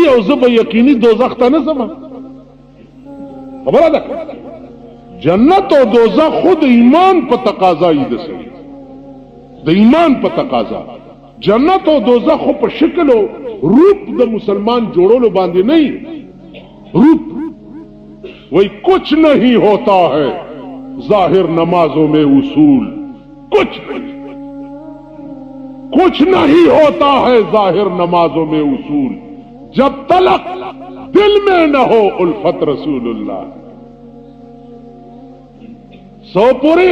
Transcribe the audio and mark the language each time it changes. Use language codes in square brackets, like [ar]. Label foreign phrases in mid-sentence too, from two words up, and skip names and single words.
[ps] او زه به یقیني دوزخ ته نزم خبره ده جنت او دوزخ خود ایمان په تقاضا یې د سړي د ایمان په تقاضا جنت او دوزخ په شکل او روپ د مسلمان جوړولو باندې نه روپ [ur] وہی کچھ نہیں ہوتا ہے ظاہر نمازوں میں اصول کچھ نہیں ہوتا ہے ظاہر نمازوں میں اصول جب تلق دل میں نہ ہو الفت رسول اللہ سو پوری